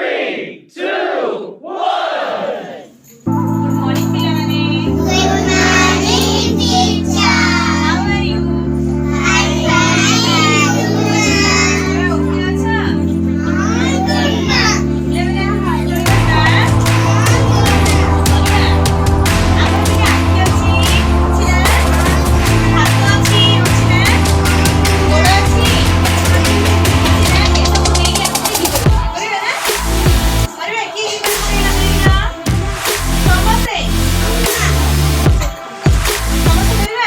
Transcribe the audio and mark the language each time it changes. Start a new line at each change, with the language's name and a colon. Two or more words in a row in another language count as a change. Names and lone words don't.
English: 3, 2, 1. Good morning, Pilamane. Good morning, teacher. How are you? I'm fine. Okay, acha. Good morning.
Odia: Pilamane ହାତ ଧରିବା ନା? ଆମ ଟିକେ ଆଖି ଅଛି ନା? ହାତ ଅଛି ନା? ଗୋଡ଼ ଅଛି ନା? ଏସବୁ ନେଇକି ଆମେ ଯିବୁ। କରିବା ନା? କରିବା କିଏ ଯିବ କରିବା ସମସ୍ତେ କରିବା?